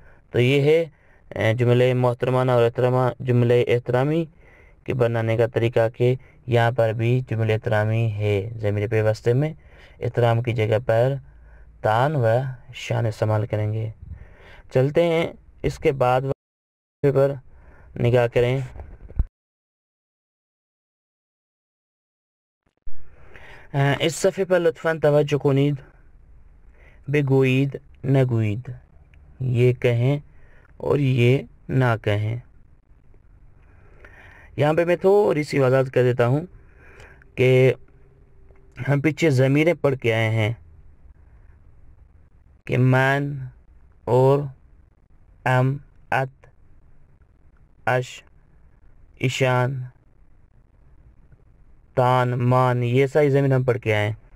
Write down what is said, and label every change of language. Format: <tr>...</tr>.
<ur>تو یہ ہے جملے محترمانہ اور جملے احترامی کے بنانے کا طریقہ کہ یہاں پر بھی جملے احترامی ہے. ضمیر پیوستے میں احترام کی جگہ پر تان و شان استعمال کریں گے. چلتے ہیں اس کے بعد پر نگاہ کریں. اس صفحے پر</ur> <fa>لطفاً توجہ کنید.</fa> <ur>بگوید نگوید، یہ کہیں اور یہ نہ کہیں. یہاں پہ میں تھوڑی سی وضاحت کر دیتا ہوں کہ ہم پیچھے ضمیریں پڑھ کے آئے ہیں کہ من اور ام، ات، اش، ایشان، تان، مان، یہ ساری ضمیر ہم پڑھ کے آئے ہیں.</ur>